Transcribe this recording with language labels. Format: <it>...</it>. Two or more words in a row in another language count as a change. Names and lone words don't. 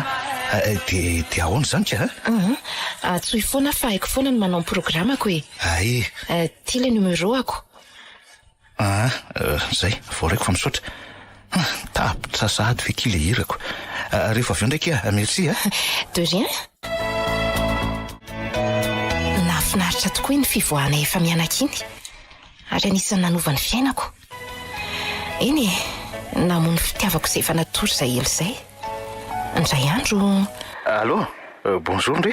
<mg>Dia ahoana izany ka? Tsoy foana fa haiko foana ny manao ny programako e. Ty</mg> <fr>le numéro</fr> <mg>ako. Zay, voaraiko fa misaotra. Tapitra sady ve ky le hirako. Rehefa avy eo ndraiky merci.</mg> <fr>De rien.</fr> <mg>Nahafinaritra tokoa ny fivoahana efa mianaka iny. Ary anisan'ny nanova ny fiainako. Eny namono fitiavako izay efa natory izay elo izay. Indray andro.</mg> <fr>Allô, bonjour ndre.</fr>